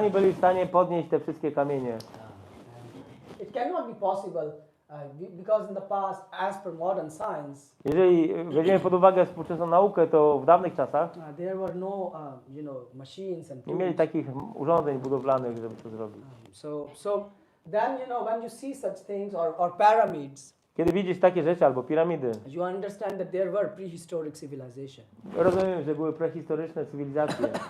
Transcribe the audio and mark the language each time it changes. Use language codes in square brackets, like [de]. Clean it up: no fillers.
[pl] oni byli w stanie podnieść te wszystkie kamienie? [en] It cannot be possible because in the past, as per modern science, [pl] Jeżeli weźmiemy pod uwagę współczesną naukę, to w dawnych czasach [en] there were no, machines and [pl] nie mieli [en] tools. [pl] takich urządzeń budowlanych, żeby to zrobić. [en] So then, when you see such things or pyramids, [pl] Kiedy widzisz takie rzeczy albo piramidy, [en] you understand that there were prehistoric civilization. [pl] rozumiem, że były prehistoryczne cywilizacje.